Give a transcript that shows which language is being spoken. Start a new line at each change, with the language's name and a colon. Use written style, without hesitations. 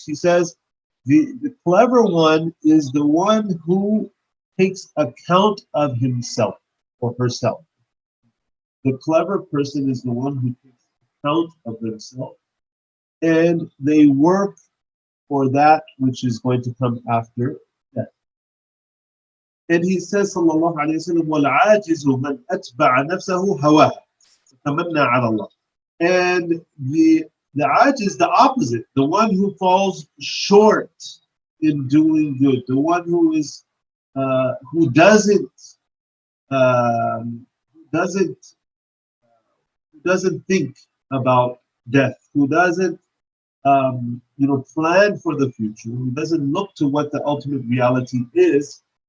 English: He says, the clever one is the one who takes account of himself or herself. The clever person is the one who takes account of themselves, and they work for that which is going to come after death. And he says,
Arabic: sallallahu alayhi wa sallam, وَالْعَاجِزُ مَنْ أَتْبَعَ نَفْسَهُ هَوَاهُ فَتَمَنَّى عَلَى اللَّهِ.
English: And the ajiz, the opposite, the one who falls short in doing good, the one who is who doesn't think about death, who doesn't plan for the future, who doesn't look to what the ultimate reality is.